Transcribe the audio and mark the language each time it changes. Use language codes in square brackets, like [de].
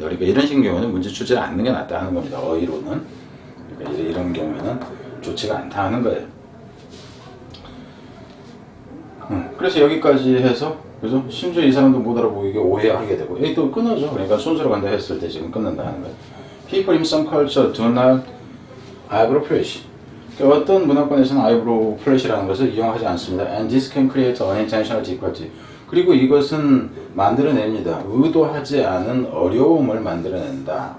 [ko] 그러니까 이런 식의 경우는 문제 출제를 않는 게 낫다 하는 겁니다. 어휘로는. 그러니까 이런 경우에는 좋지가 않다 하는 거예요. 그래서 여기까지 해서 그죠? 심지어 이 사람도 못 알아보이게 오해하게 되고 여기 또 끊어져. 그러니까 순서로 간다 했을 때 지금 끊는다 하는 거예요. [en] People in some culture do not eyebrow flash. [ko] 그러니까 어떤 문화권에서는 eyebrow flash라는 것을 이용하지 않습니다. [en] And this can create unintentional difficulty. [ko] 그리고 이것은 만들어냅니다. 의도하지 않은 어려움을 만들어낸다.